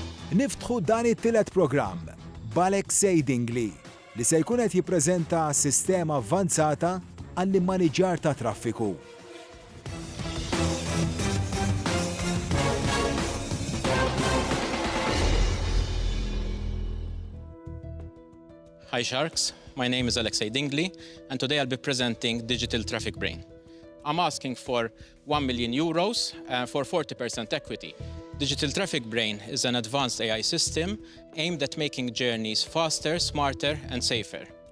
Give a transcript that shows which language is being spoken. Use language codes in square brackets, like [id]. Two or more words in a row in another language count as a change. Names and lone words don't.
[mt] Niftħu dan it-tielet programm b'Alexei Dingli li se jkun qed jippreżenta sistema avvanzata għall-immaniġġjar ta' traffiku. [en] Hi Sharks, my name is Alexei Dingli and today I'll be presenting Digital Traffic Brain. I'm asking for €1 million for 40% equity. Digital Traffic Brain is an advanced AI system aimed at making journeys faster, smarter and safer.